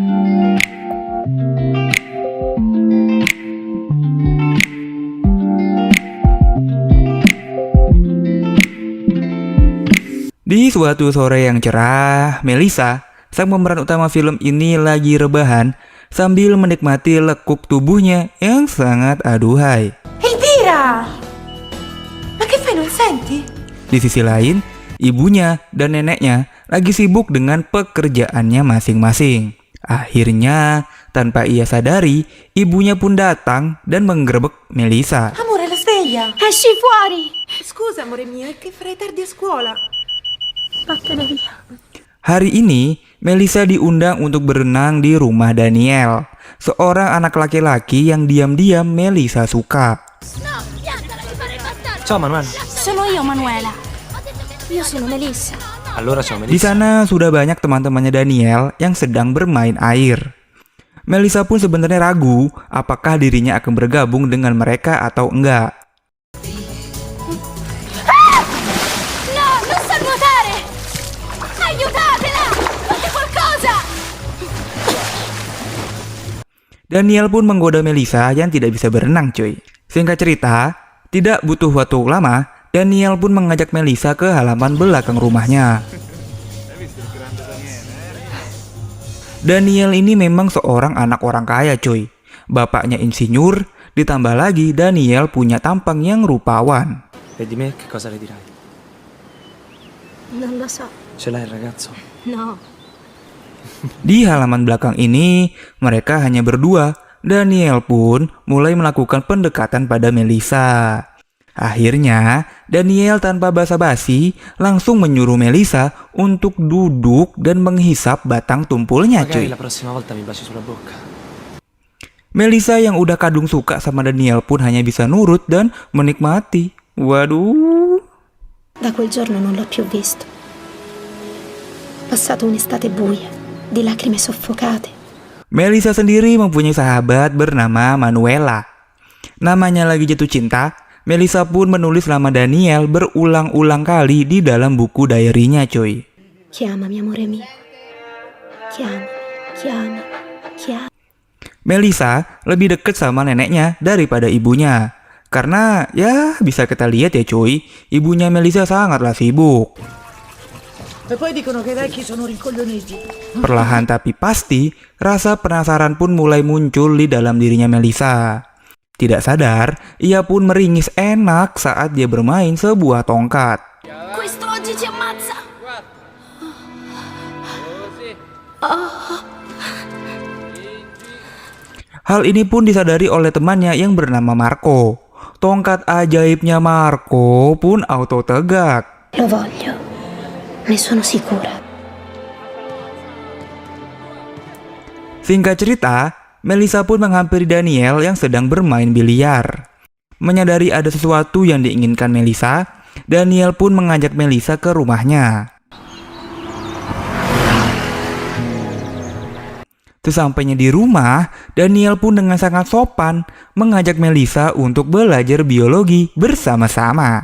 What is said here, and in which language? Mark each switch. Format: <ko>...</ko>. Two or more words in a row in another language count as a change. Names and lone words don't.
<id>Di suatu sore yang cerah, Melissa, sang pemeran utama film ini lagi rebahan sambil menikmati lekuk tubuhnya yang sangat aduhai.</id> <it>Elvira! Ma che fai, non senti?</it> <id>Di sisi lain, ibunya dan neneknya lagi sibuk dengan pekerjaannya masing-masing. Akhirnya, tanpa ia sadari, ibunya pun datang dan menggerebek Melissa.</id> <it>Amore, la sveglia! Esci fuori! Scusa, amore mio, è che farei tardi a scuola. Vattene via.</it> <id>Hari ini, Melissa diundang untuk berenang di rumah Daniel, seorang anak laki-laki yang diam-diam Melissa suka.</id> <it>Ciao Manuel. Sono io, Manuela. Io sono Melissa. Allora ciao</it> <id>Di Melissa. sana sudah banyak teman-temannya Daniel yang sedang bermain air. Melissa pun sebenarnya ragu apakah dirinya akan bergabung dengan mereka atau enggak.</id> <it>No, non sa nuotare! Aiutatela! Fate qualcosa!</it> <id>Daniel pun menggoda Melissa yang tidak bisa berenang cuy. Singkat cerita, tidak butuh waktu lama, Daniel pun mengajak Melissa ke halaman belakang rumahnya. Daniel ini memang seorang anak orang kaya cuy. Bapaknya insinyur, ditambah lagi Daniel punya tampang yang rupawan.</id> <it>E di me che cosa le dirai? Non lo so. Ce l'hai il ragazzo? No.</it> <id>Di halaman belakang ini, mereka hanya berdua. Daniel pun mulai melakukan pendekatan pada Melissa. Akhirnya, Daniel tanpa basa-basi langsung menyuruh Melissa untuk duduk dan menghisap batang tumpulnya cuy.</id> <it>Magari la prossima volta mi baci sulla bocca.</it> <id>Melissa yang udah kadung suka sama Daniel pun hanya bisa nurut dan menikmati. Waduh.</id> <it>Da quel giorno non l'ho più visto. Ho passato un'estate buia, di lacrime soffocate.</it> <id>Melissa sendiri mempunyai sahabat bernama Manuela. Namanya lagi jatuh cinta, Melissa pun menulis nama Daniel berulang-ulang kali di dalam buku diary-nya cuy.</id> <it>Chiamami, amore mio. Chiamami, chiamami, chiamami.</it> <id>Melissa lebih deket sama neneknya daripada ibunya. Karena ya bisa kita lihat ya cuy, ibunya Melissa sangatlah sibuk.</id> <it>E poi dicono che i vecchi sono rincoglioniti.</it> <id>Perlahan tapi pasti, rasa penasaran pun mulai muncul di dalam dirinya Melissa. Tidak sadar, ia pun meringis enak saat dia bermain sebuah tongkat.</id> <it>Questo oggi ci ammazza.</it> <id>Hal ini pun disadari oleh temannya yang bernama Marco. Tongkat ajaibnya Marco pun auto tegak.</id> <it>Lo voglio. Ne sono sicura.</it> <id>Singkat cerita, Melissa pun menghampiri Daniel yang sedang bermain biliar. Menyadari ada sesuatu yang diinginkan Melissa, Daniel pun mengajak Melissa ke rumahnya. Sesampainya di rumah, Daniel pun dengan sangat sopan mengajak Melissa untuk belajar biologi bersama-sama.</id>